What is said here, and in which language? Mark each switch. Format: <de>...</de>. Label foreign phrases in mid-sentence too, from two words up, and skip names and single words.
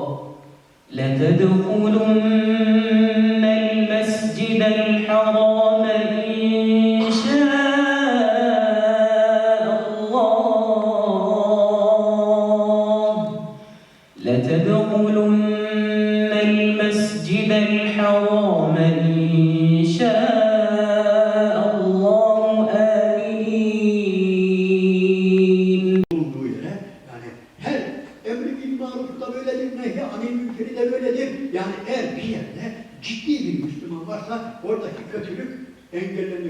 <ar>لتدخلن المسجد الحرام إن شاء الله لتدخلن المسجد الحرام إن شاء</ar> <tr>Yani eğer bir yerde ciddi bir Müslüman varsa oradaki kötülük engelleniyor.</tr>